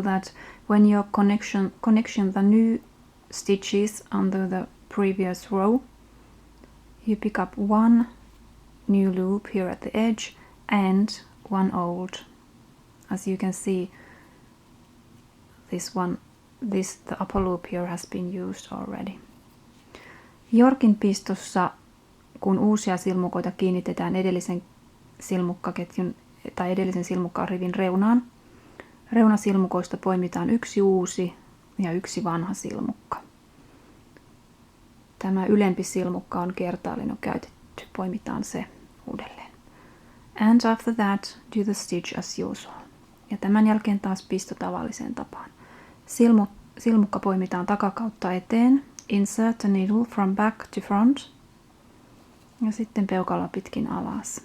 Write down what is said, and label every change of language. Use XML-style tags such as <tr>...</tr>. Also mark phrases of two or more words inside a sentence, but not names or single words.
<en>that when you're connecting the new stitches under the previous row, you pick up 1 new loop here at the edge and 1 old. As you can see, the upper loop here has been used already.</en> <fi>Yorkin pistossa, kun uusia silmukoita kiinnitetään edellisen silmukkaketjun tai edellisen silmukkarivin reunaan, reunasilmukoista poimitaan 1 uusi ja 1 vanha silmukka. Tämä ylempi silmukka on kertaalleen käytetty, poimitaan se uudelleen.</fi> <en>And after that, do the stitch as usual.</en> <fi>Ja tämän jälkeen taas pisto tavalliseen tapaan. Silmukka poimitaan takakautta eteen.</fi> <en>Insert the needle from back to front.</en> <fi>Ja sitten peukaloa pitkin alas.</fi>